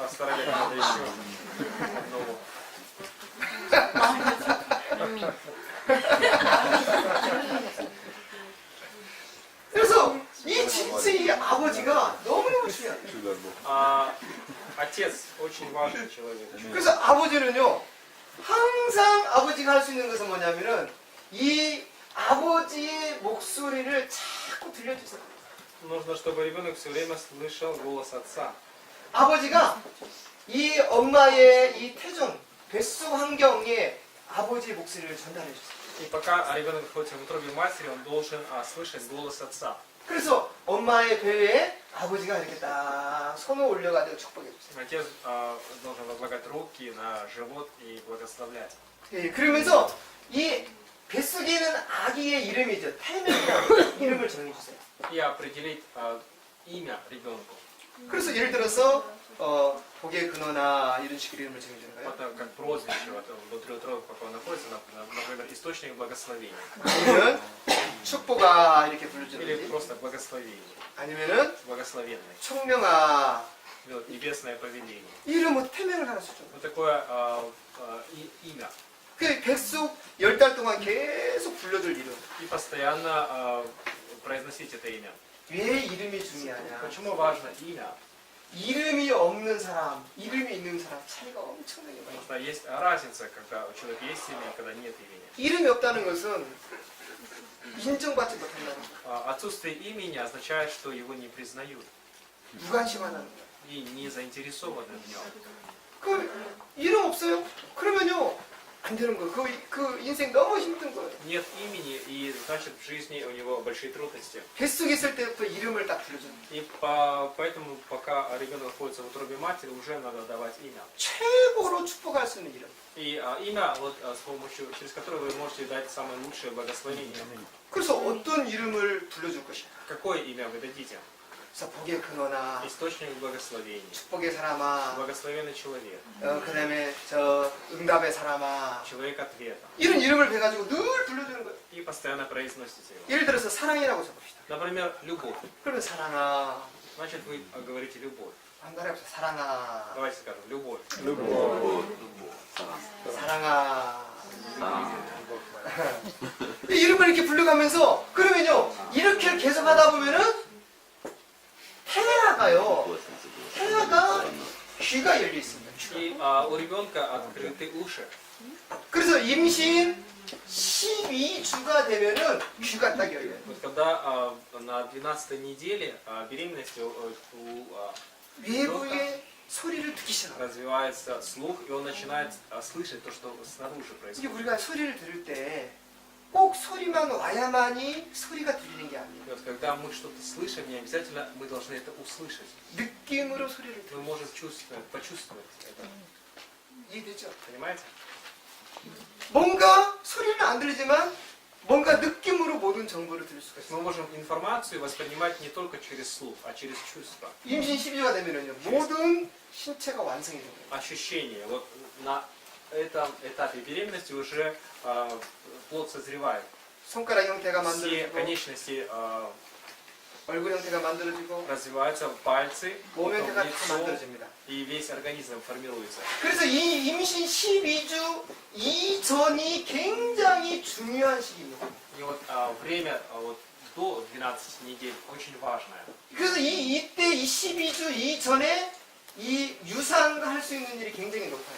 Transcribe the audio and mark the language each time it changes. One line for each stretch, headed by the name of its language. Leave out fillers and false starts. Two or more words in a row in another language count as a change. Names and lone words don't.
Russian: Постарались надо еще одного.
Korean: 그래서 이 진짜 이 아버지가 너무너무 중요해요.
Russian: Отец очень важный человек.
Korean: 그래서 아버지는요, 항상 아버지가 할 수 있는 것은 뭐냐면은 이 아버지의 목소리를 자꾸 들려주세요.
Russian: Нужно, чтобы ребенок все время слышал голос отца.
Korean: 아버지가 이 엄마의 이 태중, 뱃속 환경에 아버지의 목소리를 전달해 주세요.
Russian: И пока ребенок находится в утробе матери, он должен слышать голос отца.
Korean: 그래서 엄마의 배에 아버지가 이렇게 딱 손을 올려가지고 축복해 주세요.
Russian: Отец должен возлагать руки на живот и благословлять.
Korean: 예, 그러면서 이 뱃속에 있는 아기의 이름이죠. 태명이라는 이름을 정해주세요.
Russian: И определить имя ребенку.
Korean: 그래서 예를 들어서 복의 근원아 이런 식으로 이름을 정해주는 거예요.
Russian: Это как прозвище вот, внутри утробы, пока он находится, например, источник благословения.
Korean: 아니면 축복아 이렇게
Russian: Или
Korean: 불러주는지,
Russian: просто благословение,
Korean: 아니면은
Russian: благословенный.
Korean: 총명아
Russian: Вот, небесное повеление.
Korean: 이름 뭐 태명을 하나 주죠.
Russian: Вот такое имя.
Korean: 그 백숙 10달 동안 계속 불러줄 이름.
Russian: И постоянно произносить это имя.
Korean: 왜 이름이 중요하냐?
Russian: Почему важно имя?
Korean: 이름이 없는 사람, 이름이 있는 사람 차이가 엄청나게 많아요.
Russian: Потому что есть разница, когда у человека есть имя и когда нет имени.
Korean: 이름이 없다는 것은 인정받지 못한다는 거예요.
Russian: Отсутствие имени означает, что его не признают
Korean: 무관심하다는 거예요.
Russian: и не заинтересованы в нем.
Korean: 그 이름 없어요? 그러면요 안 되는 거예요. 그 인생 너무 힘든 거예요.
Russian: Нет имени, и значит в жизни у него большие трудности.
Korean: 뱃속에 있을 때부터 이름을 딱 불러줘요.
Russian: И поэтому, пока ребенок находится в утробе матери, уже надо давать имя.
Korean: 최고로 축복할 수 있는 이름.
Russian: И имя, вот, с помощью, через которое вы можете дать самое лучшее благословение.
Korean: 그래서 어떤 이름을 불러줄 것이야.
Russian: Какое имя вы дадите?
Korean: 그래서 복의 근원아,
Russian: Источник благословения.
Korean: 축복의 사람아,
Russian: Благословенный человек.
Korean: 그 다음에 저 응답의 사람아,
Russian: Человек ответа.
Korean: 이런 이름을 배가지고 늘 불러주는 거예요.
Russian: И постоянно произносите его.
Korean: 예를 들어서 사랑이라고 적읍시다.
Russian: Например, любовь.
Korean: 그러면 사랑아,
Russian: Значит, вы говорите любовь.
Korean: 한 달에 없어 사랑아,
Russian: Давайте скажем любовь.
Korean: 사랑아. 이 이름을 이렇게 불러가면서 그러면요 이렇게 계속 하다 보면은 태아가 귀가 열려 있습니다.
Russian: И у ребенка открыты уши.
Korean: 그래서 임신 12주가 되면은 귀가 딱 열려요.
Russian: Вот когда на 12 неделе беременности у
Korean: 외부의 소리를 듣기 시작합니다.
Russian: развивается слух, и он начинает слышать то, что снаружи
Korean: 이게
Russian: происходит.
Korean: 우리가 소리를 들을 때 꼭 소리만 와야만이 소리가 들리는 게 아니에요.
Russian: И вот когда мы что-то слышим, не обязательно мы должны это услышать.
Korean: 느낌으로 소리를
Russian: Мы
Korean: 들어요.
Russian: можем чувствовать, почувствовать это.
Korean: 이해되죠?
Russian: Понимаете?
Korean: 뭔가 소리는 안 들리지만 뭔가 느낌으로 모든 정보를 들을 수가
Russian: Мы
Korean: 있어요.
Russian: можем информацию воспринимать не только через слух, а через чувства.
Korean: 임신 12주가 되면은요 모든 신체가 완성이 돼요.
Russian: Ощущения. Вот на этом этапе беременности уже плод созревает.
Korean: 손가락 형태가
Russian: Все
Korean: 만들어지고
Russian: конечности
Korean: 얼굴 형태가 만들어지고
Russian: развиваются, пальцы,
Korean: 몸
Russian: потом
Korean: 형태가 다
Russian: лицо,
Korean: 만들어집니다.
Russian: и весь организм формируется.
Korean: 그래서 이 임신 12주 이전이 굉장히 중요한 시기입니다.
Russian: И вот время вот, до 12 недель очень важное.
Korean: 그래서 이때 이 12주 이전에 이 유산할 수 있는 일이 굉장히 높아요.